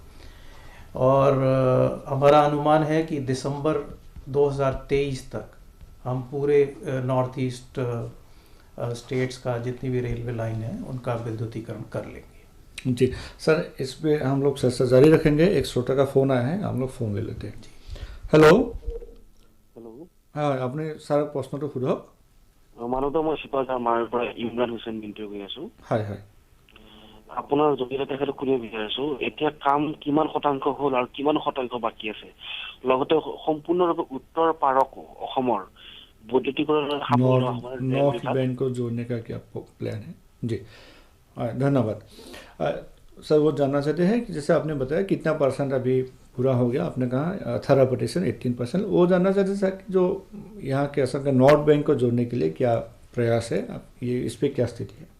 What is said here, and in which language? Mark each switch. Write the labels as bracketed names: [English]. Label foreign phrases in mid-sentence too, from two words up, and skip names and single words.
[Hindi] और हमारा अनुमान है कि दिसंबर 2023 तक हम पूरे [English] North East states [Hindi] का जितनी भी [English] railway line [Hindi] है उनका विद्युतीकरण कर लेंगे। जी सर, इस पे हम लोग चर्चा जारी रखेंगे। एक श्रोता का फ़ोन आया है, हम लोग फ़ोन ले लेते हैं। हेलो हेलो, हाँ, आपने सर प्रश्न तो सोधक। [Assamese] মানৱতা মই শিপাঝাৰ পৰা ইমৰান হুছেইন বিনটো কৈ আছো। হয় হয়, আপোনাৰ জৰিয়তে তেখেতক সুধিব বিচাৰিছো, এতিয়া কাম কিমান শতাংশ হ'ল আৰু কিমান শতাংশ বাকী আছে, লগতে সম্পূৰ্ণৰূপে উত্তৰ পাৰক অসমৰ বৈদ্যুতিকৰণৰ [Hindi] नॉर्थ बैंक को जोड़ने का क्या प्लान है? जी धन्यवाद। सर, वो जानना चाहते हैं कि जैसे आपने बताया कितना परसेंट अभी पूरा हो गया, आपने कहा 18%, 18%। वो जानना चाहते सर कि जो यहाँ के असर का नॉर्थ बैंक को जोड़ने के लिए क्या प्रयास है, ये इस पर क्या स्थिति है?